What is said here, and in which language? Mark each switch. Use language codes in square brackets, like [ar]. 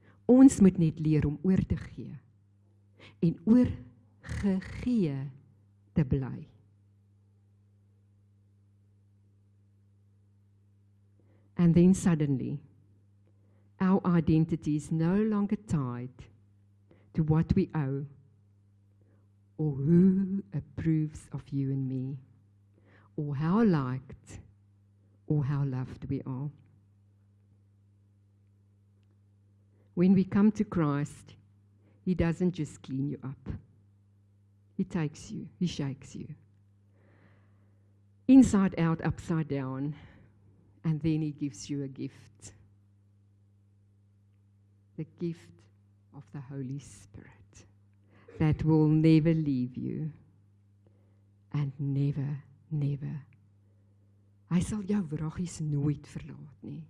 [af] Ons moet net leer om oor te gee en oorgegee te bly. [en] And then suddenly, our identity is no longer tied to what we owe or who approves of you and me, or how liked or how loved we are. When we come to Christ, He doesn't just clean you up. He takes you, He shakes you. Inside out, upside down, and then He gives you a gift. The gift of the Holy Spirit that will never leave you and never, never. [af] Hy sal jou wraggies nooit verlaat nie.